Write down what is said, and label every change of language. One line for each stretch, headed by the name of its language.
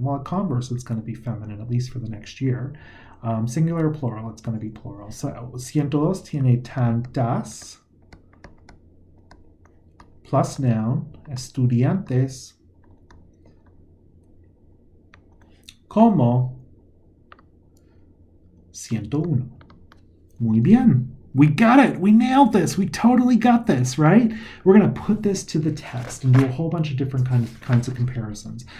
English: Well, at converse, it's going to be feminine, at least for the next year. Singular or plural, it's going to be plural.
Spanish: So, 102 tiene tantas,
English: plus noun,
Spanish: estudiantes, como 101. Muy bien.
English: We got it. We nailed this. We totally got this, right? We're going to put this to the test and do a whole bunch of different kinds of comparisons.